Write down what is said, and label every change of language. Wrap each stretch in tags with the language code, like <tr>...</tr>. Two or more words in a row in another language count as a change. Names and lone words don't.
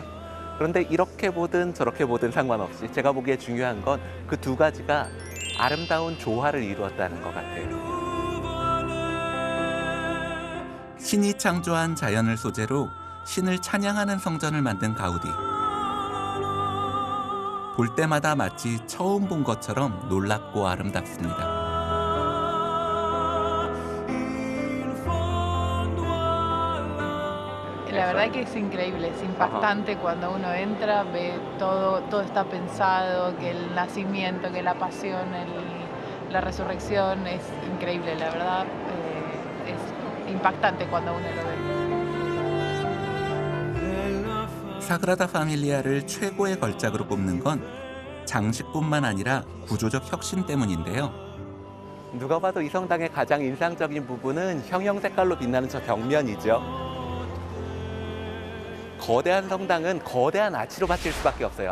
<ko>그런데 이렇게 보든 저렇게 보든 상관없이 제가 보기에 중요한 건 그 두 가지가 아름다운 조화를 이루었다는 것 같아요. 신이 창조한 자연을 소재로 신을 찬양하는 성전을 만든 가우디. 볼 때마다 마치 처음 본 것처럼 놀랍고 아름답습니다.</ko> <es>La verdad que es increíble, es impactante cuando uno entra, ve todo está pensado, que el nacimiento, que la pasión, la resurrección, es increíble, la verdad, es impactante cuando uno lo ve.</es> <ko>사그라다 파밀리아를 최고의 걸작으로 꼽는 건 장식뿐만 아니라 구조적 혁신 때문인데요. 누가 봐도 이 성당의 가장 인상적인 부분은 형형 색깔로 빛나는 저 벽면이죠. 거대한 성당은 거대한 아치로 받칠 수밖에 없어요.</ko>